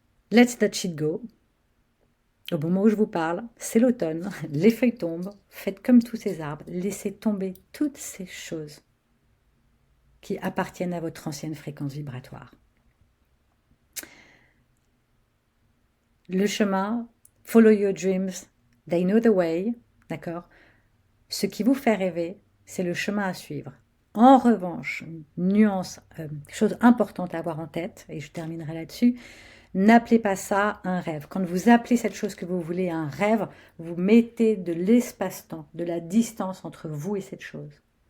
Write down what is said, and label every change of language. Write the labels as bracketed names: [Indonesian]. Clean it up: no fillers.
[English] Let's that shit go. [French] Au moment où je vous parle, c'est l'automne, les feuilles tombent, faites comme tous ces arbres, laissez tomber toutes ces choses qui appartiennent à votre ancienne fréquence vibratoire. Le chemin, [English] follow your dreams, they know the way, [French] d'accord? Ce qui vous fait rêver, c'est le chemin à suivre. En revanche, nuance, chose importante à avoir en tête, et je terminerai là-dessus, n'appelez pas ça un rêve. Quand vous appelez cette chose que vous voulez un rêve, vous mettez de l'espace-temps, de la distance entre vous et cette chose.